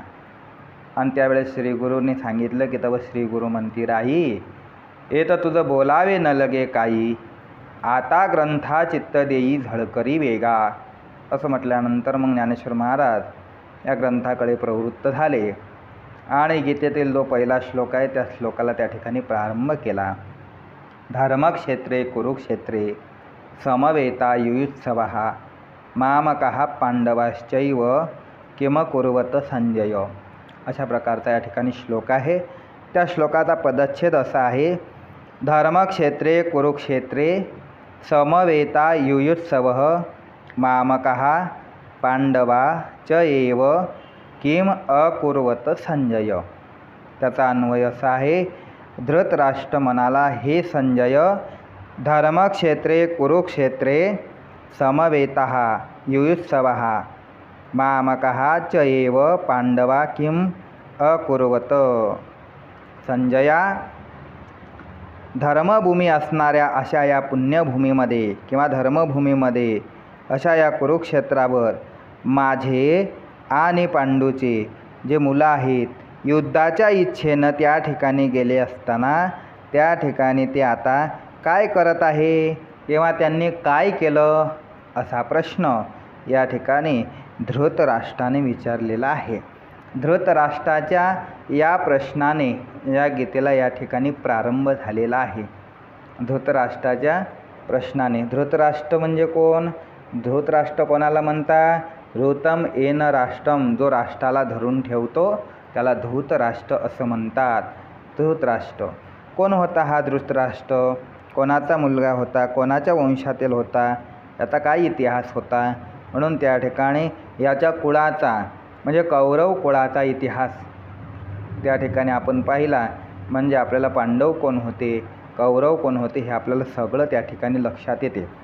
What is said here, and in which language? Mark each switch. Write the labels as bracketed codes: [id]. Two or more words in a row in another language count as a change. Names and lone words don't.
[mr] आणि त्यावेळेस श्री गुरूंनी सांगितलं की तव श्री गुरु म्हणती राही हे तर तुझं बोलावे न लगे काही आता ग्रंथा चित्त देई झळकरी वेगा असं म्हटल्यानंतर मग ज्ञानेश्वर महाराज या ग्रंथाकडे प्रवृत्त झाले आणि गीतेतील जो पहिला श्लोक आहे त्या श्लोकाला त्या ठिकाणी प्रारंभ केला. [sa] धर्मक्षेत्रे कुरुक्षेत्रे समवेता युयुत्सवः मामकः पांडवाश्चैव किम कुर्वत संजय. [mr] अशा प्रकारचा या ठिकाणी श्लोक आहे. त्या श्लोकाचा पदच्छेद असा आहे, [sa] धर्मक्षेत्रे कुरुक्षेत्रे समवेता युयुत्सवः मामकः पांडवा च एव किम अकुर्वत संजय. [mr] त्याचा अन्वय असा आहे, धृतराष्ट्र म्हणाला, हे संजय, [sa] धर्मक्षेत्रे कुरुक्षेत्रे समवेतः युयुत्सवः मामकः च एव पांडवा किम अकुर्वत. [mr] संजया, धर्मभूमी असणाऱ्या अशा या पुण्यभूमीमध्ये किंवा धर्मभूमीमध्ये अशा या कुरुक्षेत्रावर माझे आणि पांडूचे जे मुलं आहेत, युद्धाच्या इच्छेनं त्या ठिकाणी गेले असताना त्या ठिकाणी ते आता काय करत आहे किंवा त्यांनी काय केलं असा प्रश्न या ठिकाणी धृतराष्ट्राने विचारलेला आहे. धृतराष्ट्राच्या या प्रश्नाने या गीतेला या ठिकाणी प्रारंभ झालेला आहे. धृतराष्ट्राच्या प्रश्नाने. धृतराष्ट्र म्हणजे कोण? धृतराष्ट्र कोणाला म्हणता? [sa] धृतम येन राष्ट्रम, [mr] जो राष्ट्राला धरून ठेवतो त्याला धृतराष्ट्र असं म्हणतात. धृतराष्ट्र कोण होता हा धृतराष्ट्र? कोणाचा मुलगा होता? कोणाच्या वंशातील होता? याचा काय इतिहास होता? म्हणून त्या ठिकाणी याच्या कुळाचा म्हणजे कौरव कुळाचा इतिहास त्या ठिकाणी आपण पाहिला म्हणजे आपल्याला पांडव कोण होते, कौरव कोण होते हे आपल्याला सगळं त्या ठिकाणी लक्षात येते.